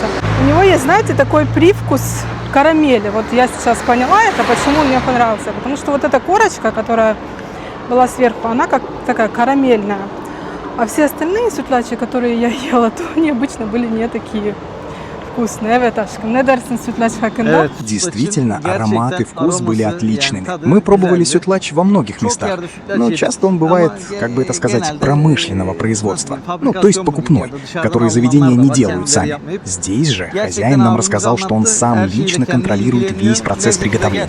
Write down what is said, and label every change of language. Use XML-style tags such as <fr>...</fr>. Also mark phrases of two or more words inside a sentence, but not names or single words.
<ru>У него есть, знаете, такой привкус карамели. Вот я сейчас поняла это, почему он мне понравился. Потому что вот эта корочка, которая была сверху, она как такая А все остальные сутлячи, которые я ела, то они обычно были не такие вкусный,</ru> <tr>evet aşkım. Ne dersin sütlaç hakkında?</tr> <ru>Действительно, аромат и вкус были отличными. Мы пробовали сютлач во многих местах, но часто он бывает, как бы это сказать, промышленного производства. Ну, то есть покупной, который заведения не делают сами. Здесь же хозяин нам рассказал, что он сам лично контролирует весь процесс приготовления.</ru>